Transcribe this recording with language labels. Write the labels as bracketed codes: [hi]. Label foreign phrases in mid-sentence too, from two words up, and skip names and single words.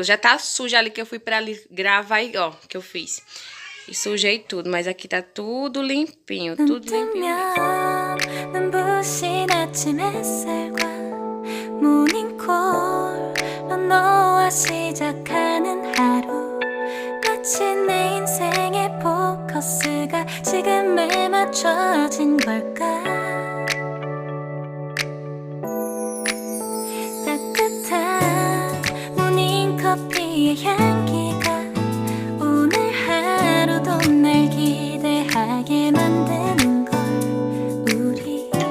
[pt] Já tá sujo ali que eu fui pra ali gravar, ó, que eu fiz. E sujei tudo, mas aqui tá tudo limpinho, tudo limpinho mesmo. [ko] 마치 내 인생의 포커스가 지금에 맞춰진 걸까 따뜻한 모닝커피의 향기가 오늘 하루도 날 기대하게 만드는 걸 우리